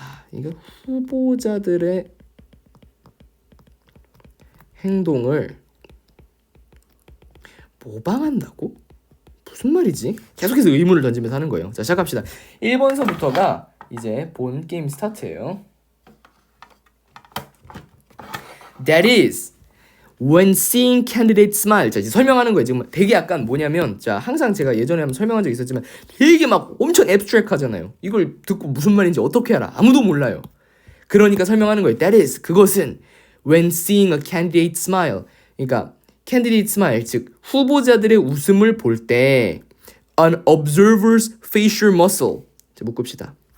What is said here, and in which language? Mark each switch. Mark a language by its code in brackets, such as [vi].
[ko] 이거 후보자들의 행동을 모방한다고? 무슨 말이지? 계속해서 의문을 던지면서 하는 거예요. 자, 시작합시다. 1번서부터가 이제 본 게임 스타트예요. [en] That is when seeing candidates smile. [ko] 자, 이제 설명하는 거예요. 지금 되게 약간 뭐냐면 자, 항상 제가 예전에 한번 설명한 적 있었지만 되게 막 엄청 앱스트랙 하잖아요. 이걸 듣고 무슨 말인지 어떻게 알아? 아무도 몰라요. 그러니까 설명하는 거예요. [en] That is [ko] 그것은 [en] when seeing a candidate smile. [ko] 그러니까 [en] candidate smile, [ko] 즉 후보자들의 웃음을 볼 때 [en] an observer's facial muscle. [ko] 자, 묶읍시다.